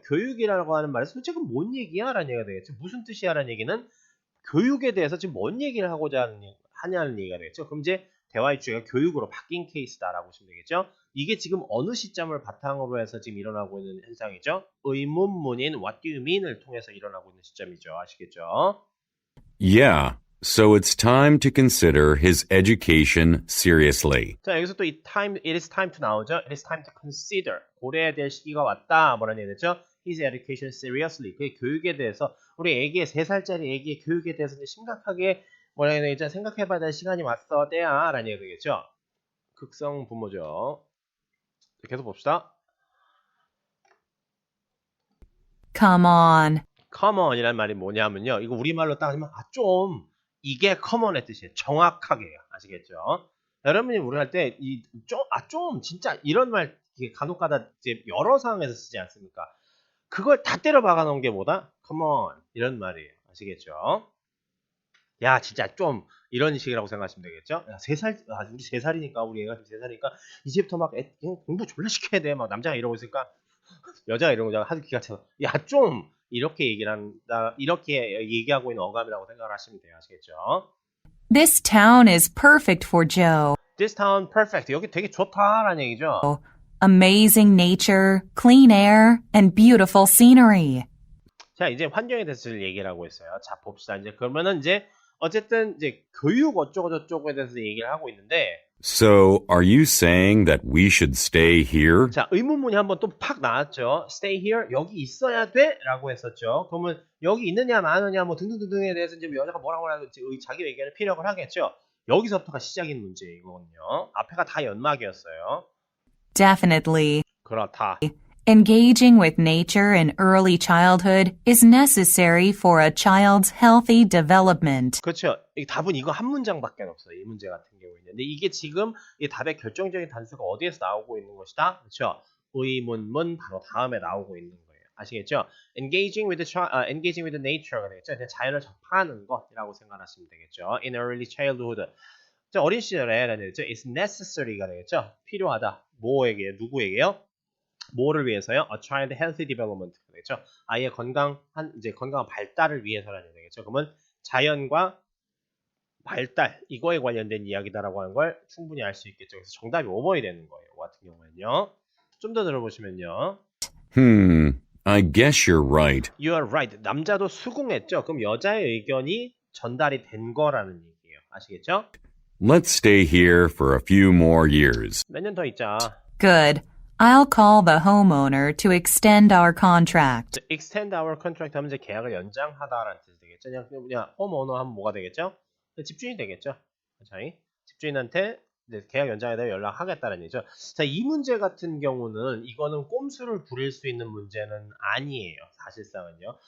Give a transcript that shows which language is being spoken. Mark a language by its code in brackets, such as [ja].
[ko] 교육이라고 하는 말에서 도대체 뭔 얘기야? 라는 얘기가 되겠죠. 무슨 뜻이야? 라는 얘기는 교육에 대해서 지금 뭔 얘기를 하고자 하냐는 얘기가 되겠죠. 그럼 이제 대화의 주제가 교육으로 바뀐 케이스다라고 보시면 되겠죠. 이게 지금 어느 시점을 바탕으로 해서 지금 일어나고 있는 현상이죠. 의문문인 [en] what do you mean [ko] 을 통해서 일어나고 있는 시점이죠. 아시겠죠? [en] Yeah, so it's time to consider his education seriously. [ko] 자, 여기서 또 [en] it is time to [ko] 나오죠. [en] It is time to consider. [ko] 고려해야 될 시기가 왔다. 뭐라는 얘기죠? [en] His education seriously. [ko] 그 교육에 대해서 우리 애기의 3살짜리 애기의 교육에 대해서 이제 심각하게 뭐라는 얘기죠? 생각해봐야 될 시간이 왔어. 때야. 라는 얘기겠죠. 극성 분모죠. 계속 봅시다. [en] Come on. [ko] come on이란 말이 뭐냐면요. 이거 우리말로 딱 하면 좀 이게 comeon의 뜻이에요. 정확하게요. 아시겠죠? 여러분이 우리 할 때 좀 진짜 이런 말 간혹가다 이제 여러 상황에서 쓰지 않습니까? 그걸 다 때려 박아 놓은 게 뭐다? come on 이런 말이에요. 아시겠죠? 야 진짜 좀 이런 식이라고 생각하시면 되겠죠? 야, 3살 우리 3살이니까 우리 애가 지금 3살이니까 이제부터 막 공부 졸라 시켜야 돼. 막 남자가 이러고 있으니까 여자가 이런 거 하도 기가 차서 야 좀 이렇게 이렇게 얘기하고 있는 어감이라고 생각을 하시면 돼요. 아시겠죠? [en] This town is perfect for Joe. This town perfect. [ko] 여기 되게 좋다라는 얘기죠. [en] Amazing nature, clean air, and beautiful scenery. [ko] 자, 이제 환경에 대해서 얘기를 하고 있어요. 자, 봅시다. 이제 그러면은 이제 어쨌든 이제 교육 어쩌고 저쩌고에 대해서 얘기를 하고 있는데 [en] So, are you saying that we should stay here? [ko] 자, 의문문이 한번 또 팍 나왔죠. [en] Stay here. [ko] 여기 있어야 돼? 라고 했었죠. 그러면 여기 있느냐 마느냐 뭐 등등등등에 대해서 이제 여자가 뭐라고 하는지 자기 의견을 피력을 하겠죠. 여기서부터가 시작인 문제예요. 이거는요. 앞에가 다 연막이었어요. [en] Definitely. [ko] 그렇다. [en] Engaging with nature in early childhood is necessary for a child's healthy development. [ko] 그렇죠. 이 답은 이거 한 문장밖에 없어요. 이 문제 같은 경우에는. 근데 이게 지금 이 답의 결정적인 단서가 어디에서 나오고 있는 것이다? 그렇죠. 의문문 바로 다음에 나오고 있는 거예요. 아시겠죠? [en] engaging with the nature가 [ko] 되겠죠. 자연을 접하는 것이라고 생각하시면 되겠죠. [en] in early childhood. [ko] 자, 어린 시절에 되겠죠. [en] is necessary가 [ko] 되겠죠. 필요하다. 뭐에게? 누구에게요? 뭐를 위해서요? [en] A child healthy development [ko] 되겠죠. 아이의 건강한 발달을 위해서라는 얘기겠죠. 그러면 자연과 발달 이거에 관련된 이야기다라고 하는 걸 충분히 알 수 있겠죠. 그래서 정답이 5번이 되는 거예요. 이 같은 경우에는요. 좀 더 들어보시면요. [en] I guess you're right. You are right. [ko] 남자도 수긍했죠. 그럼 여자의 의견이 전달이 된 거라는 얘기예요. 아시겠죠? [en] Let's stay here for a few more years. [ko] 몇 년 더 있자. [en] Good. I'll call the homeowner to extend our contract. extend our contract [ko] 하면 이제 계약을 연장하다라는 뜻이 되겠죠. 그냥 homeowner 하면 뭐가 되겠죠? 집주인이 되겠죠. 집주인한테 계약 연장에 대해 연락하겠다는 얘기죠. 자, 이 문제 같은 경우는 이거는 꼼수를 부릴 수 있는 문제는 아니에요. 사실상은요.